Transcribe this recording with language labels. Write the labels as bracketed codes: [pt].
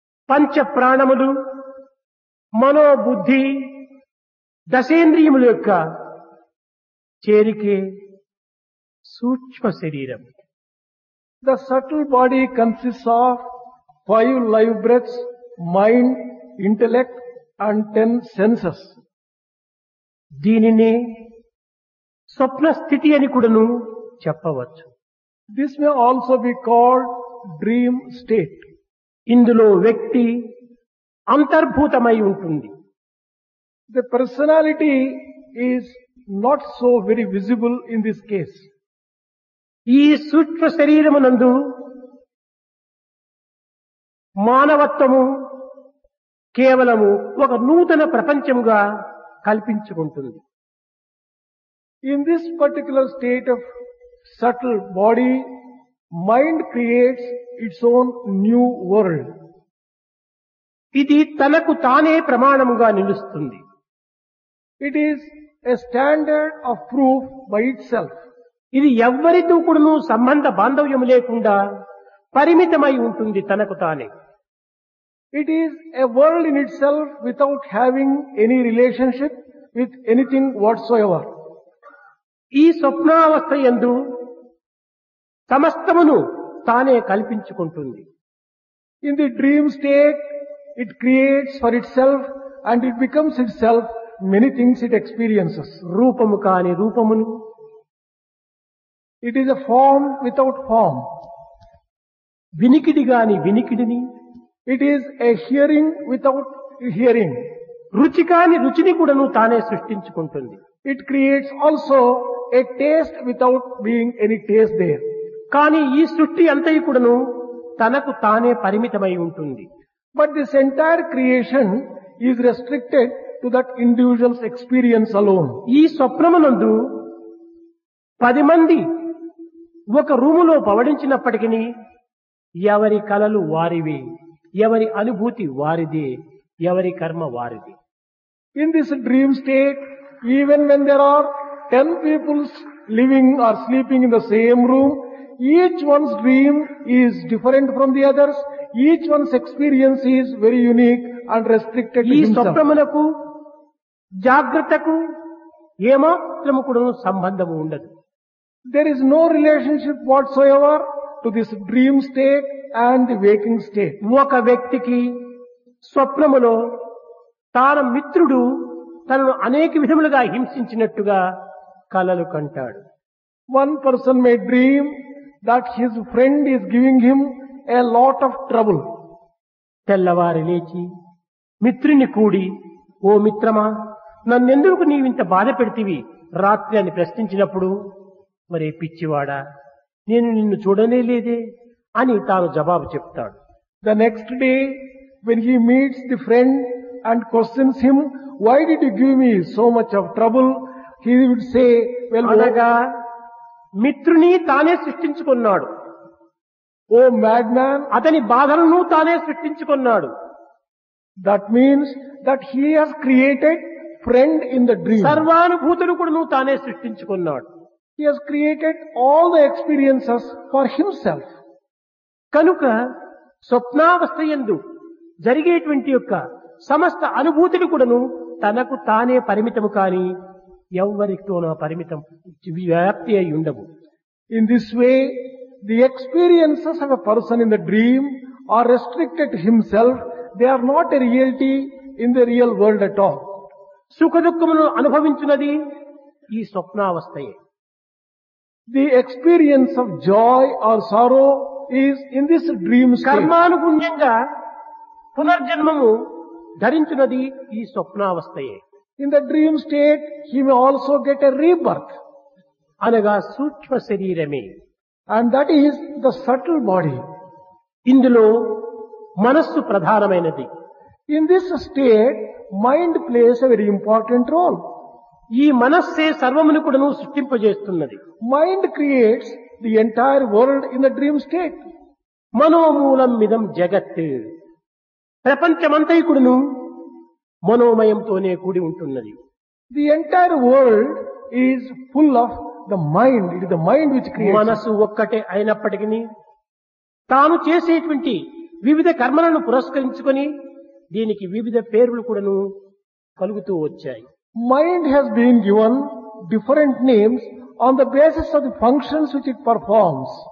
[te] పంచ ప్రాణములు, మనోబుద్ధి, దశేంద్రియముల యొక్క చేరికే సూక్ష్మ శరీరం. [en] The subtle body consists of 5 live breaths, mind, intellect and 10 senses. [te] దీనినే స్వప్న స్థితి అని కూడాను చెప్పవచ్చు. [en] This may also be called dream state. [te] ఇందులో వ్యక్తి అంతర్భూతమై ఉంటుంది. [en] The personality is not so very visible in this case. [te] ఈ సూక్ష్మ శరీరమునందు మానవత్వము కేవలము ఒక నూతన ప్రపంచముగా కల్పించుకుంటుంది. [en] In this particular state of subtle body, mind creates its own new world. [te] ఇది తనకు తానే ప్రమాణముగా నిలుస్తుంది. [en] It is a standard of proof by itself. [te] ఇది ఎవ్వరితో కూడాను సంబంధ బాంధవ్యము లేకుండా పరిమితమై ఉంటుంది తనకు తానే. [en] It is a world in itself without having any relationship with anything whatsoever. [te] ఈ స్వప్నావస్థ యందు సమస్తమును తానే కల్పించుకుంటుంది. [en] In the dream state, it creates for itself and it becomes itself many things it experiences. [te] రూపము కాని రూపమును, [en] It is a form without form. [te] వినికిడి గాని వినికిడిని, [en] It is a hearing without hearing. [te] రుచి కాని రుచిని కూడాను తానే సృష్టించుకుంటుంది. [en] It creates also a taste without being any taste there. [te] కానీ ఈ సృష్టి అంతయుకుడును తనకు తానే పరిమితమై ఉంటుంది. [en] But this entire creation is restricted to that individual's experience alone. [te] ఈ స్వప్నమునందు 10 మంది ఒక రూములో పవడించినప్పటికీ ఎవరి కలలు వారివి, ఎవరి అనుభూతి వారిదే, ఎవరి కర్మ వారిది. [en] In this dream state, even when there are 10 people living or sleeping in the same room, each one's dream is different from the others. Each one's experience is very unique and restricted to [te] ఈ [en] himself. [te] స్వప్నమునకు జాగ్రత్తకు ఏమాత్రము కూడా సంబంధము ఉండదు. [en] There is no relationship whatsoever to this dream state and the waking state. [te] ఒక వ్యక్తికి స్వప్నములో తాన మిత్రుడు తనను అనేక విధములుగా హింసించినట్టుగా కలలు కంటాడు. [en] One person may dream that his friend is giving him a lot of trouble. [te] తెల్లవారి లేచి మిత్రుని కూడి, ఓ మిత్రమా, నన్నెందుకు నీవింత బాధ పెడితివి రాత్రి అని ప్రశ్నించినప్పుడు, మరే పిచ్చివాడా, నేను నిన్ను చూడనే లేదే అని తాను జవాబు చెప్తాడు. [en] The next day, when he meets the friend and questions him, why did you give me so much of trouble? He would say, well, [te] అనగా మిత్రుని తానే సృష్టించుకున్నాడు. [en] oh madman, [te] అతని బాధలను తానే సృష్టించుకున్నాడు. [en] that means that he has created friend in the dream. [te] సర్వానుభూతులు కూడా తానే సృష్టించుకున్నాడు. [en] He has created all the experiences for himself. [te] కనుక స్వప్నావస్థ యందు జరిగేటువంటి యొక్క సమస్త అనుభూతులు కూడాను తనకు తానే పరిమితము కాని ఎవ్వరితోనో పరిమితం వ్యాప్తి అయి ఉండవు. [en] In this way, the experiences of a person in the dream are restricted to himself. They are not a reality in the real world at all. [te] సుఖ దుఃఖమును అనుభవించున్నది ఈ స్వప్నావస్థయే. [en] The experience of joy or sorrow is in this dream state. [te] కర్మానుగుణ్యంగా పునర్జన్మము ధరించున్నది ఈ స్వప్నావస్థయే. [en] In the dream state, he may also get a rebirth. [te] అనగా సూక్ష్మ శరీరమే. [en] And that is the subtle body. [te] ఇందులో మనస్సు ప్రధానమైనది. [en] In this state, mind plays a very important role. [te] ఈ మనస్సే సర్వమును కూడాను సృష్టింపజేస్తున్నది. [en] Mind creates the entire world in the dream state. [sa] మనోమూలం మిదం జగత్. [te] ప్రపంచమంతయు కూడాను మనోమయంతోనే కూడి ఉంటున్నది. [en] The entire world is full of the mind. It is the mind which creates. [te] మనసు ఒక్కటే అయినప్పటికీ తాను చేసేటువంటి వివిధ కర్మలను పురస్కరించుకొని దీనికి వివిధ పేర్లు కూడాను కలుగుతూ వచ్చాయి. [en] Mind has been given different names on the basis of the functions which it performs.